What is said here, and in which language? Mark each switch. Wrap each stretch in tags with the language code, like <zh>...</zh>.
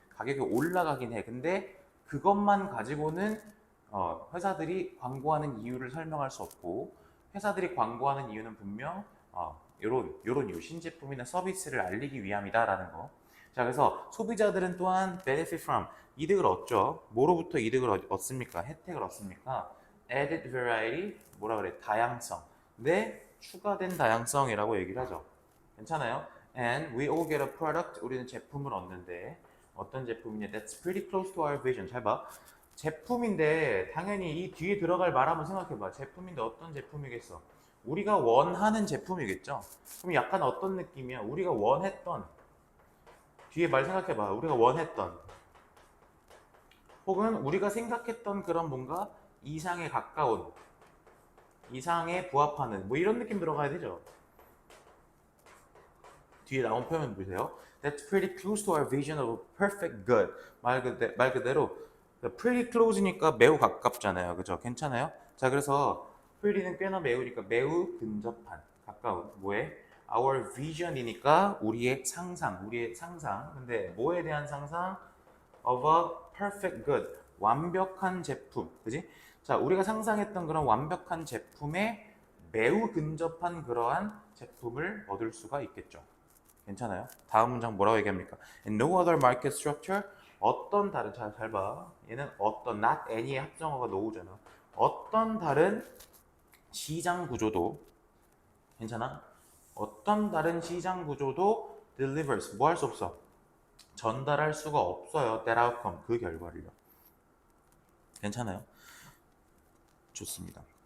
<ko>가격이 올라가긴 해. 근데 그것만 가지고는 회사들이 광고하는 이유를 설명할 수 없고, 회사들이 광고하는 이유는 분명 요런 이유, 신제품이나 서비스를 알리기 위함이다라는 거. 자, 그래서 소비자들은 또한</ko> <en>benefit from,</en> <ko>이득을 얻죠. 뭐로부터 이득을 얻습니까? 혜택을 얻습니까?</ko> <en>added variety,</en> <ko>뭐라 그래? 다양성. 네, 추가된 다양성이라고 얘기를 하죠. 괜찮아요?</ko> <en>And we all get a product,</en> <ko>우리는 제품을 얻는데 어떤 제품이냐?</ko> <en>That's pretty close to our vision.</en> <ko>잘 봐. 제품인데 당연히 이 뒤에 들어갈 말 한번 생각해봐. 제품인데 어떤 제품이겠어? 우리가 원하는 제품이겠죠? 그럼 약간 어떤 느낌이야? 우리가 원했던, 뒤에 말 생각해봐. 우리가 원했던 혹은 우리가 생각했던 그런 뭔가 이상에 가까운, 이상에 부합하는 뭐 이런 느낌 들어가야 되죠. 뒤에 나온 표현 보세요.</ko> <en>That's pretty close to our vision of a perfect good.</en> <ko>말 그대로</ko> <en>pretty close</en> <ko>니까 매우 가깝잖아요. 그죠? 괜찮아요? 자, 그래서 pretty는 꽤나 매우니까 매우 근접한, 가까운. 뭐에?</ko> <en>Our vision</en> <ko>이니까 우리의 상상. 근데 뭐에 대한 상상?</ko> <en>Of a perfect good.</en> <ko>완벽한 제품. 그지? 자, 우리가 상상했던 그런 완벽한 제품에 매우 근접한 그러한 제품을 얻을 수가 있겠죠. 괜찮아요? 다음 문장 뭐라고 얘기합니까?</ko> <en>And no other market structure,</en> <ko>어떤 다른, 잘 봐. 얘는 어떤, not any의 합성어가 no잖아. 어떤 다른 시장 구조도, 괜찮아? 어떤 다른 시장 구조도 delivers, 뭐 할 수 없어? 전달할 수가 없어요.</ko> <en>that outcome,</en> <ko>그 결과를요. 괜찮아요? 좋습니다.</ko>